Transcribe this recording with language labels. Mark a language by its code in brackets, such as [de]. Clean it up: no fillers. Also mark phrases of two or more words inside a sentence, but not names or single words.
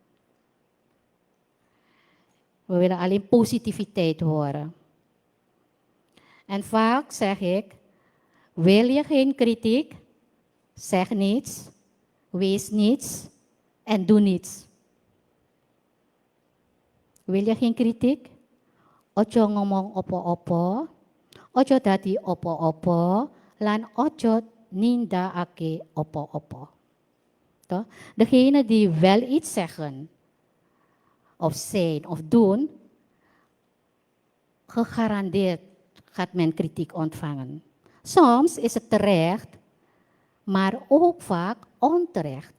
[nl] We willen alleen positiviteit horen. En vaak zeg ik, wil je geen kritiek? Zeg niets, wees niets en doe niets. Wil je geen kritiek? [jv] Ojo ngomong opo-opo, ojo dadi opo-opo, lan ojo nindaake opo-opo. [nl] Toch? Degene die wel iets zeggen, of zijn, of doen, gegarandeerd gaat men kritiek ontvangen. Soms is het terecht, maar ook vaak onterecht.